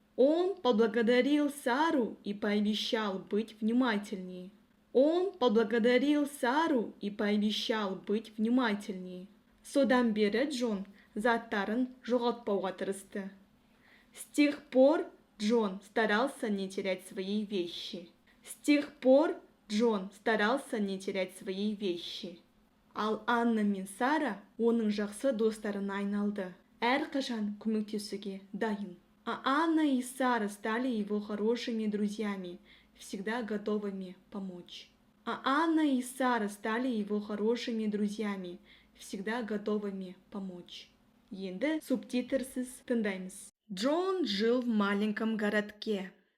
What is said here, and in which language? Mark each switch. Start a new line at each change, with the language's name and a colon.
Russian: Он поблагодарил Сару и пообещал быть внимательнее. Он поблагодарил Сару и пообещал быть внимательнее.
Kazakh: Содан бері Джон заттарын жоғалтпауға тырысты.
Russian: С тех пор Джон старался не терять свои вещи. С тех пор Джон старался не терять свои вещи.
Kazakh: Ал Анна мен Сара оның жақсы достарына айналды. Әрқашан көмектесуге дайын.
Russian: А Анна и Сара стали его хорошими друзьями, всегда готовыми помочь. А Анна и Сара стали его хорошими друзьями, всегда готовыми помочь.
Kazakh: Енді субтитрсыз тыңдаймыз.
Russian: Джон жил в маленьком городке.